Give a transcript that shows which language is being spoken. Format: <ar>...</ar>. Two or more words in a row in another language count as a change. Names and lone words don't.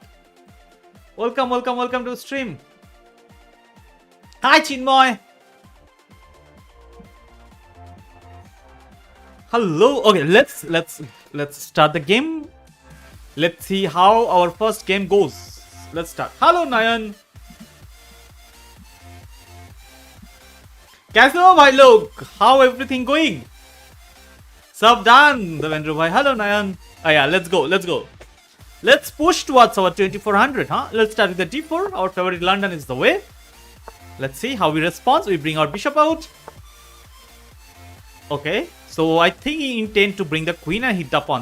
<en>Welcome to stream. Hi Chinmoy. Hello. Okay, let's start the game. Let's see how our first game goes. Let's start. Hello Nayan.</en> <hi>कैसे हो भाई लोग?</hi> <en>How everything going? Sub done, Devendra bhai. Hello Nayan. Oh yeah, let's go. Let's push towards our 2400, huh? Let's start with the d4. Our favorite London is the way. Let's see how we respond. We bring our bishop out. Okay, so I think he intends to bring the queen and hit the pawn.</en>